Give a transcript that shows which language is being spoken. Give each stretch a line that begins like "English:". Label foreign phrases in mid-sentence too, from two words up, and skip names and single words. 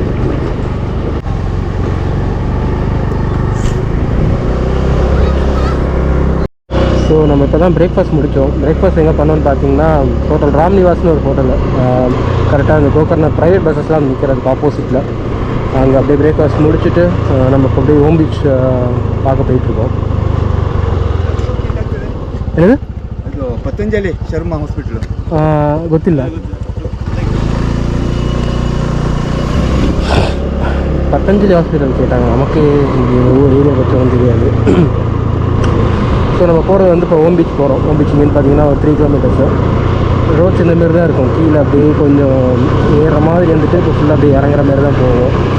Tamil: ஸோ நம்ம இப்போ தான் பிரேக்ஃபாஸ்ட் முடித்தோம். பிரேக்ஃபாஸ்ட் எங்கே பண்ணோன்னு பார்த்தீங்கன்னா ஹோட்டல் ராம்நிவாஸ்னு ஒரு ஹோட்டலு கரெக்டாக அந்த கோகர்னா
English: private buses
Tamil: நிற்கிறதுக்கு ஆப்போசிட்டில். அங்கே அப்படியே பிரேக்ஃபாஸ்ட் முடிச்சுட்டு நம்ம இப்போ அப்படியே ஓம் பீச் பார்க்க போயிட்டுருக்கோம். என்னது
Kannada: ಪತಂಜಲಿ ಶರ್ಮಾ ಹಾಸ್ಪಿಟಲ್ ಗೊತ್ತಿಲ್ಲ.
Tamil: பத்தஞ்சலி ஹாஸ்பிட்டல் கேட்டாங்க. நமக்கு இங்கே ஒவ்வொரு ஏரியா பற்றி வந்து தெரியாது. ஸோ நம்ம போகிறது வந்து இப்போ ஓம் பீச் போகிறோம். ஓம் பீச் இங்கேன்னு பார்த்தீங்கன்னா ஒரு 3 kilometers. ரோட்ஸ் இந்த மாரி தான் இருக்கும். கீழே அப்படியே கொஞ்சம் ஏறுற மாதிரி வந்துட்டு இப்போ ஃபுல்லாக அப்படியே இறங்குற மாதிரி தான் போவோம்.